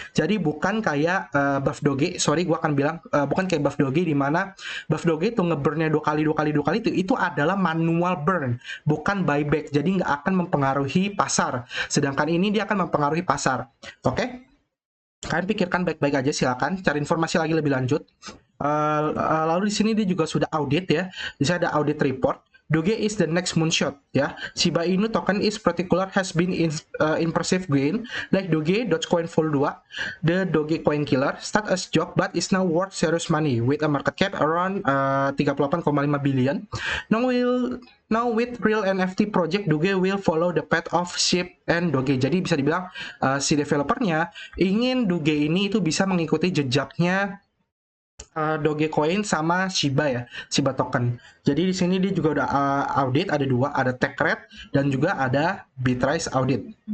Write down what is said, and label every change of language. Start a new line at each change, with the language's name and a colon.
Indonesian: Jadi bukan kayak Buff Doge, sorry gua akan bilang bukan kayak Buff Doge di mana Buff Doge itu nge-burnnya 2 kali itu adalah manual burn, bukan buyback. Jadi nggak akan mempengaruhi pasar. Sedangkan ini dia akan mempengaruhi pasar. Oke? Kalian pikirkan baik-baik aja, silakan cari informasi lagi lebih lanjut. Lalu di sini dia juga sudah audit ya.
English: Di sini ada audit report. Doge is the next moonshot ya. Shiba Inu token is particular has been in impressive gain like Doge, Dogecoin Vol 2, the Dogecoin killer start as joke but is now worth serious money with a market cap around 38,5 billion. Now with real NFT project Doge will follow the path of SHIB and Doge.
Indonesian: Jadi bisa dibilang si developernya ingin Doge ini itu bisa mengikuti jejaknya Dogecoin sama Shiba ya, Shiba token. Jadi di sini dia juga udah audit, ada dua, ada Techred dan juga ada Bitrise audit.